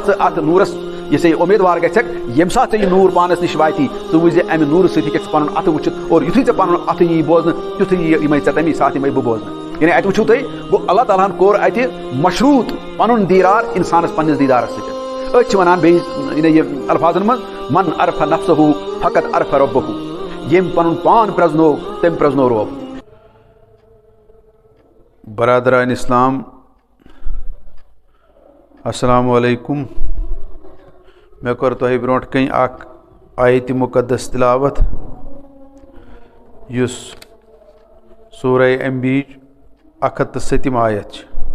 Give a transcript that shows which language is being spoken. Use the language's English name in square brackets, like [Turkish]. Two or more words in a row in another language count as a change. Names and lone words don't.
[Kashmiri] ژٕ اتھ نوٗرس یہِ سا یہِ اُمیدوار گژھکھ ییٚمہِ ساتہٕ ژےٚ یہِ نوٗر پانس نِش واتی ژٕ وٕچھ زِ امہِ نوٗرٕ سۭتۍ ہیٚککھ ژٕ پنُن اَتھٕ وٕچھِتھ اور یُتھُے ژےٚ پنُن اَتھٕ یی بوزنہٕ تیُتھُے یِمے ژےٚ تمی ساتہٕ یِمے بہٕ بوزنہٕ یعنی اتہِ وٕچھِو تُہۍ گوٚو اللہ تعالیٰ ہن کوٚر اتہِ مشروٗط پنُن دیٖدار انسانس پننِس دیٖدارس سۭتۍ أسۍ چھِ وَنان بیٚیہِ یعنی یہِ الفاظن منٛز [Arabic] من عرف نفسہُ فقط عرف ربہُ [Kashmiri] ییٚمۍ پنُن پان پرٛزنوو تٔمۍ پرٛزنوو رۄب برادران اسلام [Arabic] السلام علیکم [Kashmiri] مےٚ کوٚر تۄہہِ برونٛٹھ کَنۍ اکھ آیتِ مُقدس تِلاوت یُس سورہ انبیاہٕچ 107 آیت چھِ